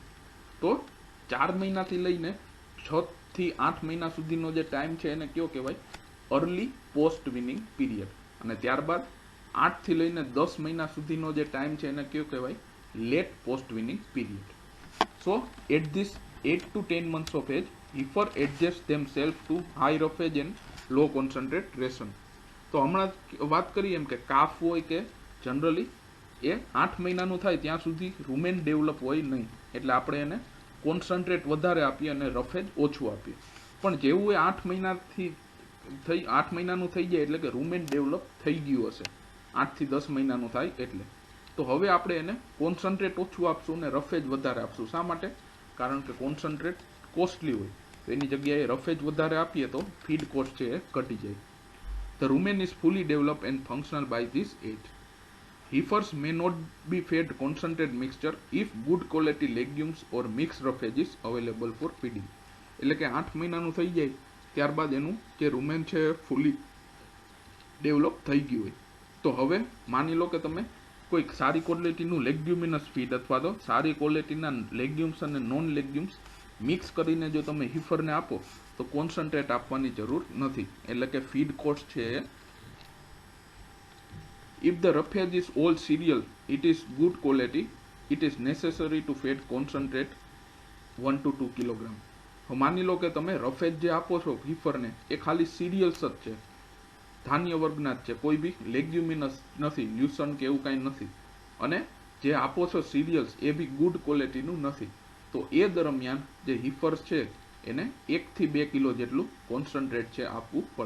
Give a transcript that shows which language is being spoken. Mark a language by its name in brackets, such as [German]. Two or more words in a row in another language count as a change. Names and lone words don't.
[Gujarati] તો 4 મહિનાથી લઈને 6 થી 8 મહિના સુધીનો જે ટાઈમ છે એને કયો કહેવાય, [English] early post weaning period. [Gujarati] અને ત્યારબાદ 8 થી લઈને 10 મહિના સુધીનો જે ટાઈમ છે એને કયો કહેવાય, [English] late post weaning period. So at this 8 to 10 months of age, heifer adjust themselves to high roughage and low concentrate ration. [Gujarati] તો હમણાં વાત કરી એમ કે કાફ હોય કે જનરલી એ 8 મહિનાનું થાય ત્યાં સુધી [English] rumen develop [Gujarati] હોય નહીં, એટલે આપણે એને કોન્સન્ટ્રેટ વધારે આપીએ અને રફેજ ઓછું આપીએ. પણ જેવું એ 8 મહિનાથી 8 મહિનાનું થઈ જાય એટલે કે [English] rumen develop [Gujarati] થઈ ગયું હશે, 8 થી 10 મહિનાનું થાય એટલે, તો હવે આપણે એને કોન્સન્ટ્રેટ ઓછું આપશું અને રફેજ વધારે આપશું. શા માટે? કારણ કે [English] concentrate costly [Gujarati] હોય, તો એની જગ્યાએ રફેજ વધારે આપીએ તો [English] feed cost [Gujarati] છે એ ઘટી જાય. [English] The rumen is fully developed and functional by this age. Heifers may not be fed concentrated mixture if good quality legumes or mixed roughage is available for feeding. [Gujarati] એટલે કે 8 મહિનાનું થઈ જાય ત્યારબાદ એનું જે રૂમેન છે [English] fully develop [Gujarati] થઈ ગયું હોય, તો હવે માની લો કે તમે કોઈક સારી ક્વોલિટીનું [English] leguminous feed [Gujarati] અથવા તો સારી ક્વોલિટીના લેગ્યુમ્સ અને [English] non legumes mix [Gujarati] કરીને જો તમે હીફરને આપો તો કોન્સન્ટ્રેટ આપવાની જરૂર નથી, એટલે કે [English] feed cost [Gujarati] છે. [English] If the roughage is all cereal, it is good quality, it is necessary to feed concentrate 1 to 2 કિલોગ્રામ. [Gujarati] માની લો કે તમે રફેજ જે આપો છો હીફરને એ ખાલી સિરિયલ્સ જ છે, ધાન્ય વર્ગના જ છે, કોઈ બી લેગ્યુમિનસ નથી, લ્યુસન કે એવું કાંઈ નથી, અને જે આપો છો સિરિયલ્સ એ બી [English] good quality [Gujarati] નથી, તો એ દરમિયાન જે હીફર્સ છે એને 1 થી 2 કિલો જેટલું કોન્સન્ટ્રેટ છે આપવું પડે.